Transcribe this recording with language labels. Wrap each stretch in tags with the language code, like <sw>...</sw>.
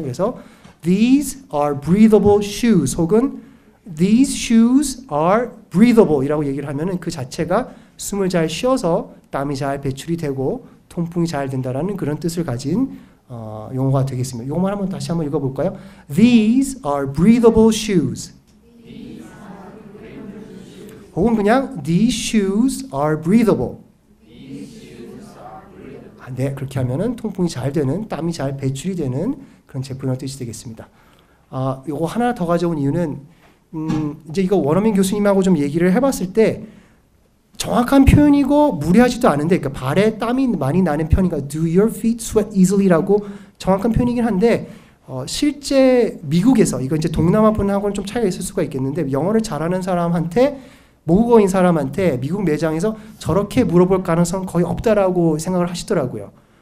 <ko>그래서</ko> <en>these are breathable shoes</en> <ko>혹은</ko> <en>these shoes are breathable</en> <ko>이라고 얘기를 하면은 그 자체가 숨을 잘 쉬어서 땀이 잘 배출이 되고 통풍이 잘 된다라는 그런 뜻을 가진 용어가 되겠습니다. 이것만 한번 다시 한번 읽어볼까요?</ko> <en>These are breathable shoes.</en> <ko>혹은 그냥</ko> <en>these shoes are breathable.</en> <ko>네, 그렇게 하면은 통풍이 잘 되는, 땀이 잘 배출이 되는 그런 제품이라는 뜻이 되겠습니다. 이거 하나 더 가져온 이유는 이제 이거 원어민 교수님하고 좀 얘기를 해봤을 때 정확한 표현이고 무리하지도 않은데 그러니까 발에 땀이 많이 나는 편인가</ko> <en>do your feet sweat easily</en> <ko>라고 정확한 표현이긴 한데 실제 미국에서 이거 이제 동남아 분하고는 좀 차이가 있을 수가 있겠는데 영어를 잘하는 사람한테 모국어인 사람한테 미국 매장에서 저렇게 물어볼 가능성은 거의 없다라고 생각을 하시더라고요.</ko>